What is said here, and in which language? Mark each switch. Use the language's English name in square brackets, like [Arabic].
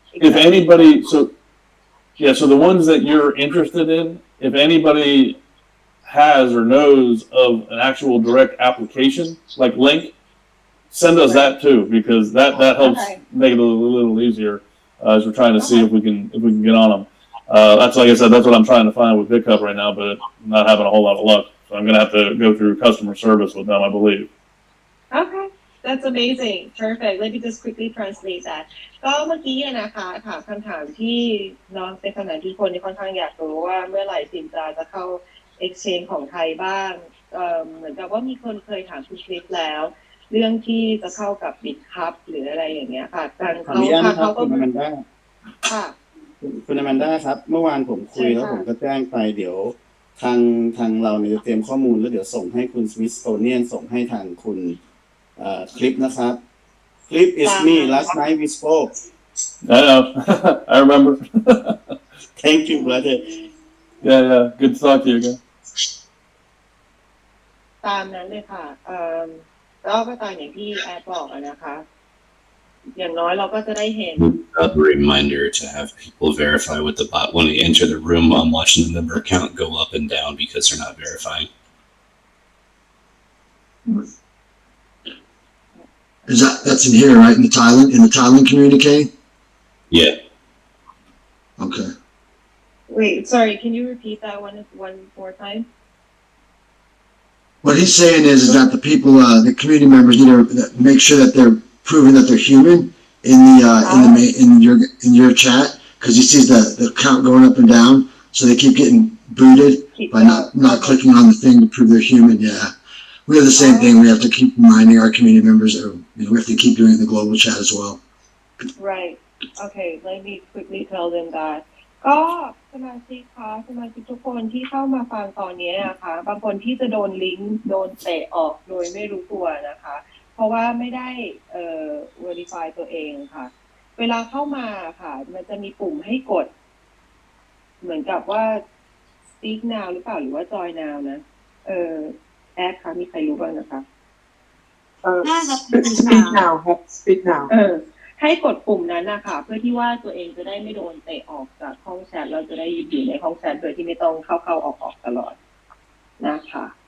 [English] If anybody, so the ones that you're interested in, if anybody has or knows of an actual direct application, like link, send us that too, because that helps make it a little easier as we're trying to see if we can get on them. That's like I said, that's what I'm trying to find with BitCup right now, but I'm not having a whole lot of luck. So I'm gonna have to go through customer service with them, I believe. Okay, that's amazing. Perfect. Let me just quickly translate that. [Thai] ก็เมื่อกี้นะคะถามคำถามที่น้องเป็นคำถามที่คนที่ค่อนข้างอยากรู้ว่าเมื่อไหร่สินจะเข้า exchange ของไทยบ้างเหมือนกับว่ามีคนเคยถามคุณคลิปแล้ว เรื่องที่จะเข้ากับ BitCup หรืออะไรอย่างเงี้ยค่ะทางเขาก็คุณอแมนด้าค่ะ คุณอแมนด้าครับเมื่อวานผมคุยแล้วผมก็แจ้งไปเดี๋ยวทางเราเนี่ยจะเตรียมข้อมูลแล้วเดี๋ยวส่งให้คุณ Smithsonian ส่งให้ทางคุณคลิปนะครับ [English] Clip is me. Last night we spoke. I know. I remember. Thank you, brother. Yeah. Good to talk to you again. [Thai] ตามนั้นเลยค่ะแล้วก็ตามอย่างที่แอดบอกนะคะอย่างน้อยเราก็จะได้เห็น [English] A reminder to have people verify with the bot when they enter the room. I'm watching the member count go up and down because they're not verifying. That's in here, right? In the Thailand communique? Yeah. Okay. Wait, sorry, can you repeat that one more time? What he's saying is that the people, the community members need to make sure that they're proving that they're human in your chat, because he sees the count going up and down, so they keep getting booted by not clicking on the thing to prove they're human. Yeah. We have the same thing. We have to keep reminding our community members, we have to keep doing it in the global chat as well. Right. Okay, let me quickly tell them that. [Thai] ก็สมาชิกทุกคนที่เข้ามาฟังตอนนี้นะคะบางคนที่จะโดนลิงก์โดนเตะออกโดยไม่รู้ตัวนะคะเพราะว่าไม่ได้verify ตัวเองค่ะเวลาเข้ามาค่ะมันจะมีปุ่มให้กดเหมือนกับว่า speak now หรือเปล่าหรือว่า join now นะแอดค่ะมีใครรู้บ้างนะคะ น่าจะ [English] speak now ครับ speak now [Thai] ให้กดปุ่มนั้นนะคะเพื่อที่ว่าตัวเองจะได้ไม่โดนเตะออกจากห้องแชทเราจะได้อยู่ในห้องแชทโดยที่ไม่ต้องเข้าออกตลอดนะคะ